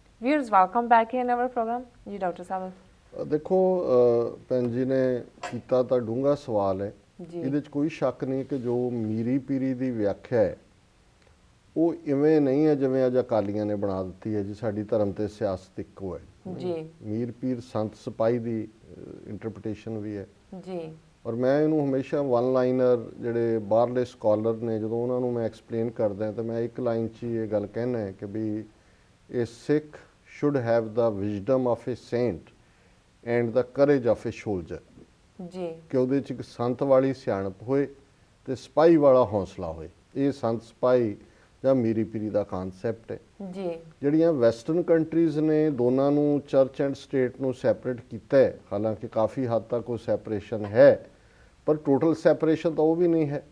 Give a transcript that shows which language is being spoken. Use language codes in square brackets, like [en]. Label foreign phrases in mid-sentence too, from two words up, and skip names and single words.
[en] Viewers, welcome back in our program. [hi] जी डॉक्टर साहब [pa] ਦੇਖੋ ਭੈਣ ਜੀ ਨੇ ਕੀਤਾ ਤਾਂ ਡੂੰਘਾ ਸਵਾਲ ਹੈ। ਜੀ ਇਹਦੇ 'ਚ ਕੋਈ ਸ਼ੱਕ ਨਹੀਂ ਕਿ ਜੋ ਮੀਰੀ ਪੀਰੀ ਦੀ ਵਿਆਖਿਆ ਹੈ ਉਹ ਇਵੇਂ ਨਹੀਂ ਹੈ ਜਿਵੇਂ ਅੱਜ ਅਕਾਲੀਆਂ ਨੇ ਬਣਾ ਦਿੱਤੀ ਹੈ ਜੀ ਸਾਡੀ ਧਰਮ ਤੇ ਸਿਆਸਤ ਇੱਕੋ ਹੈ। ਜੀ ਮੀਰ ਪੀਰ ਸੰਤ ਸਿਪਾਹੀ ਦੀ ਇੰਟਰਪ੍ਰੀਟੇਸ਼ਨ ਵੀ ਹੈ ਜੀ ਔਰ ਮੈਂ ਇਹਨੂੰ ਹਮੇਸ਼ਾ [en] one liner [pa] ਜਿਹੜੇ ਬਾਹਰਲੇ ਸਕਾਲਰ ਨੇ ਜਦੋਂ ਉਹਨਾਂ ਨੂੰ ਮੈਂ ਐਕਸਪਲੇਨ ਕਰਦਾ ਤਾਂ ਮੈਂ ਇੱਕ ਲਾਈਨ 'ਚ ਹੀ ਇਹ ਗੱਲ ਕਹਿਣਾ ਹੈ ਕਿ ਵੀ ਇਹ ਸਿੱਖ [en] should have the wisdom of a saint and the courage of a soldier [pa] ਜੀ ਕਿ ਉਹਦੇ 'ਚ ਇੱਕ ਸੰਤ ਵਾਲੀ ਸਿਆਣਪ ਹੋਏ ਤੇ ਸਿਪਾਹੀ ਵਾਲਾ ਹੌਸਲਾ ਹੋਏ। ਇਹ ਸੰਤ ਸਿਪਾਹੀ ਜਾਂ ਮੀਰੀ ਪੀਰੀ ਦਾ ਕਾਨਸੈਪਟ ਹੈ। ਜੀ ਜਿਹੜੀਆਂ [en] western countries [pa] ਨੇ ਦੋਨਾਂ ਨੂੰ [en] church and state [pa] ਨੂੰ ਸੈਪਰੇਟ ਕੀਤਾ ਹੈ, ਹਾਲਾਂਕਿ ਕਾਫੀ ਹੱਦ ਤੱਕ ਉਹ ਸੈਪਰੇਸ਼ਨ ਹੈ ਪਰ [en] total separation [pa] ਤਾਂ ਉਹ ਵੀ ਨਹੀਂ ਹੈ।